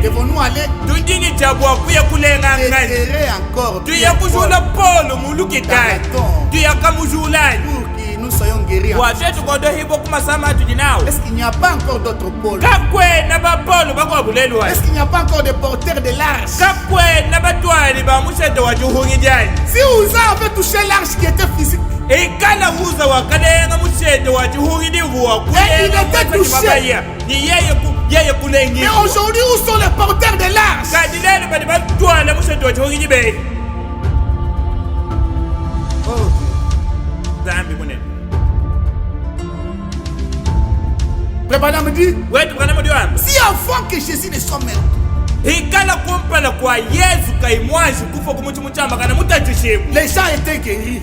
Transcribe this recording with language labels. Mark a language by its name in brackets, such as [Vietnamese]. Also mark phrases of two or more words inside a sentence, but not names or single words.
[French] Devons-nous aller déterrer encore pour que nous soyons guéris? Est-ce qu'il n'y a pas encore d'autres pôles? Est-ce qu'il n'y a pas encore des porteurs de l'arche? Si Uza avait touché l'arche qui était physique, [Luba-Katanga] Ikala uza wakalenga mushete wachihuri wa [French] Et il était touché. Mais aujourd'hui, où sont les porteurs de l'arche? Oh Dieu. Préparez me dit, si avant que Jésus ne soit mort, les gens étaient guéris.